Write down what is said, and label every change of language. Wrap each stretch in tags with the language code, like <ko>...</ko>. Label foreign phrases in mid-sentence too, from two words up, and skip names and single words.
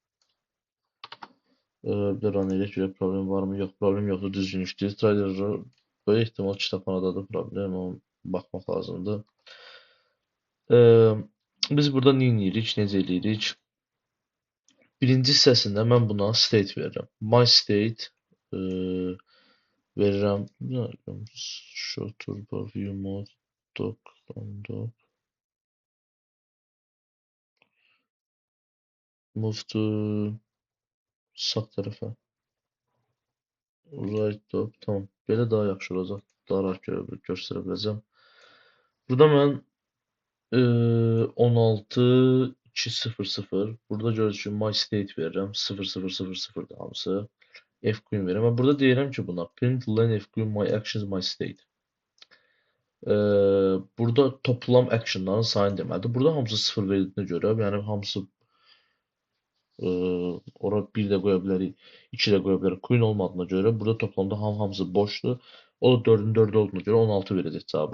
<az>Bir də run eləyək, görək problem varmı? Yox, problem yoxdur, düzgün işləyir.</az> <en>Trial error</en> <az>böyük ehtimal kitabxanadadır problem, ona baxmaq lazımdır. Biz burada nə edirik, necə eləyirik? Birinci hissəsində mən buna state verirəm.</az> <en>My state</en> <az>verirəm.</az> <en>Show toolbar view mode doc move to</en> <az>sağ tərəfə.</az> <en>Right doc.</en> <az>Tamam. Belə daha yaxşı olacaq. Daha rahat göstərə biləcəm. Burada mən 16.2.0.0 burada görürsünüz ki,</az> <en>my state</en> <az>verirəm. 0000'dir hamısı.</az> <en>F queen</en> <az>verirəm. Və burada deyirəm ki, buna</az> <en>print len F queen my actions my state.</en> <az>Burada toplam actionların sayını deməlidir. Burada hamısı 0 verdiyinə görə, yəni hamısı ora 1 də qoya bilərik, 2 də qoya bilərik. Queen olmadığına görə burada toplamda hamısı boşdur. O da 4'ün 4'ü olduğuna görə 16 verəcək cavabı.</az>